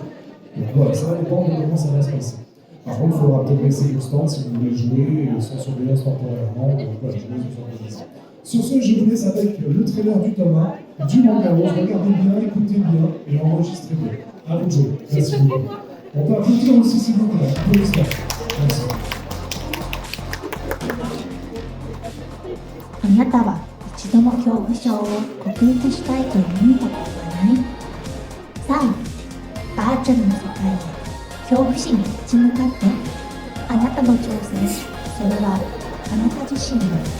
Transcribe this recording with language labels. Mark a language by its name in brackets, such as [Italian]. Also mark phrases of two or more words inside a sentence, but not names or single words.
[French] Donc voilà, ça va dépendre de comment ça va se passer. Par contre, il faudra peut-être laisser le stand si vous voulez jouer sans surveillance temporairement. Donc voilà, je vous organise. Sur ce, je vous laisse avec le trailer du Thomas, du Mangaros. Regardez bien, écoutez bien et enregistrez bien. À vous de jouer. Merci beaucoup. On peut applaudir aussi s'il vous plaît. Applaudissements. Merci. [Japanese] あなたは一度も恐怖症を克服したいと思ったことはない？さあ、バーチャルの世界へ恐怖心に立ち向かって。あなたの挑戦、それはあなた自身の。